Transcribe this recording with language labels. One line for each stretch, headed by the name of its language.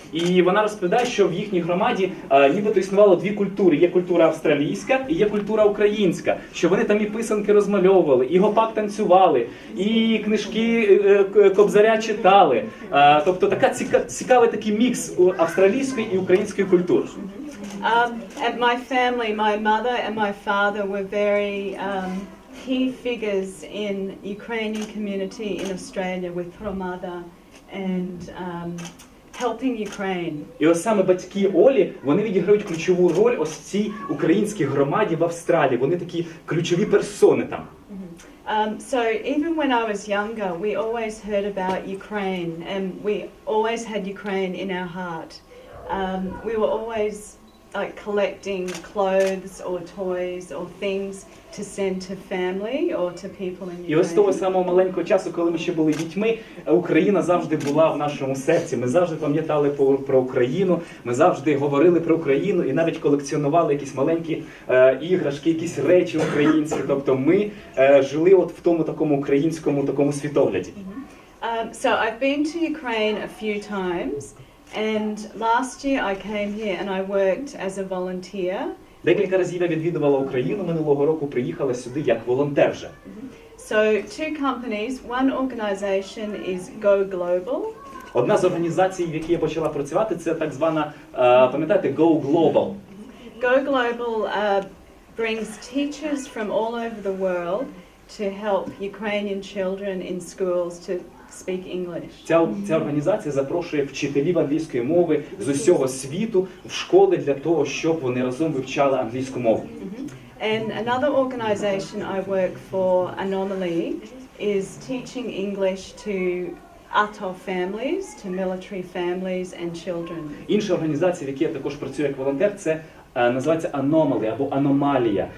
Ukrainian: І вона розповідає, що в їхній громаді нібито існувало дві культури. Є культура австралійська і є культура українська. Що вони там і писанки розмальовували, і гопак танцювали, і книжки Кобзаря читали. Тобто цікавий такий мікс австралійської і української культури.
English: And my family, my mother and my father were very key figures in Ukrainian community in Australia with Hromada and helping Ukraine.
Ukrainian: І ось саме батьки Олі, вони відіграють ключову роль ось в цій українській громаді в Австралії. Вони такі ключові персони там.
English: So even when I was younger, we always heard about Ukraine and we always had Ukraine in our heart. We were always like collecting clothes or toys or things to send to family or to people in Ukraine.
Ukrainian: І ось з того самого маленького часу, коли ми ще були дітьми, Україна завжди була в нашому серці. Ми завжди пам'ятали про Україну, ми завжди говорили про Україну і навіть колекціонували якісь маленькі іграшки, якісь речі українські. Тобто ми жили от в тому такому українському такому світогляді.
English: So I've been to Ukraine a few times. And last year I came here and I worked as a volunteer.
Ukrainian: Декілька разів я відвідувала Україну, минулого року приїхала сюди як волонтер вже.
English: So two companies, one organization is GoGlobal.
Ukrainian: Одна з організацій, в якій я почала працювати, це так звана, пам'ятаєте, GoGlobal.
English: GoGlobal brings teachers from all over the world to help Ukrainian children in schools to speak English.
Ukrainian: Ця організація запрошує вчителів англійської мови з усього світу в школи для того, щоб вони разом вивчали англійську мову.
English: And another organization I work for, Anomaly, is teaching English to ATO families, to military families and children.
Ukrainian: Інша організація, в якій я також працюю як волонтер, це називається Anomaly або Аномалія.